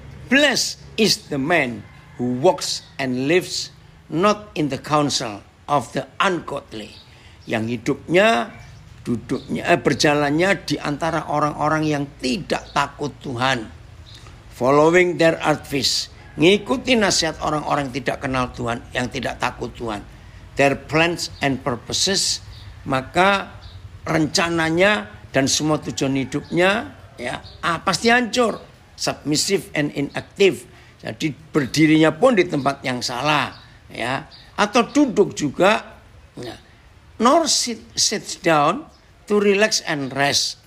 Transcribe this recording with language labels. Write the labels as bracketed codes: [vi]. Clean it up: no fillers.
[en] Blessed is the man who walks and lives not in the counsel of the ungodly. [id] Yang hidupnya, berjalannya di antara orang-orang yang tidak takut Tuhan. [en] Following their advice. [id] Ngikuti nasihat orang-orang tidak kenal Tuhan, yang tidak takut Tuhan. [en] Their plans and purposes. [id] Maka rencananya dan semua tujuan hidupnya ya pasti hancur. [en] Submissive and inactive. [id] Jadi berdirinya pun di tempat yang salah. Ya, atau duduk juga. Ya. [en] Nor sits down to relax and rest.